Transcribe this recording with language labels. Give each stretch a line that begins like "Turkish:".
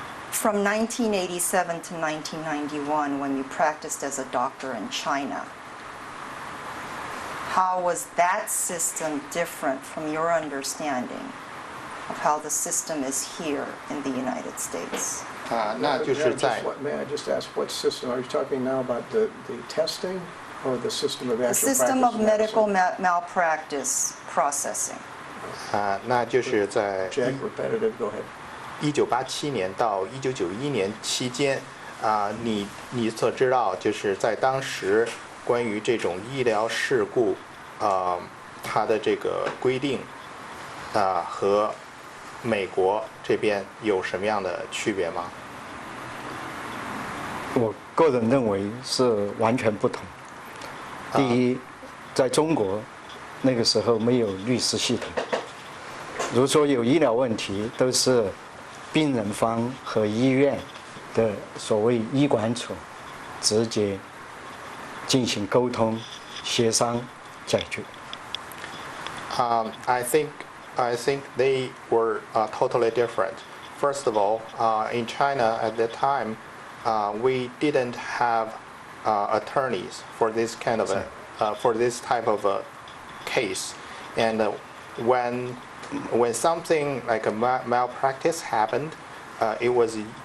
English: From 1987 to 1991, when you practiced as a doctor in China, how was that system different from your understanding of how the system is here in the United States?
Chinese: 那就是在
English: May I just ask, what system? Are you talking now about the testing or the system of The actual system practice of medical medicine? malpractice processing.
Chinese: 那就是在
English: Jack, repetitive, go ahead.
Chinese: 1987年到1991年期间，你所知道，就是在当时关于这种医疗事故，它的这个规定，和美国这边有什么样的区别吗？我个人认为是完全不同。第一，在中国那个时候没有律师系统，如果说有医疗问题，都是病人方和医院的所谓医管所直接进行沟通、协商解决。
English: I think they were totally different. First of all, in China at that time, we didn't have attorneys for this kind of for this type of a case, and when something like a malpractice happened, most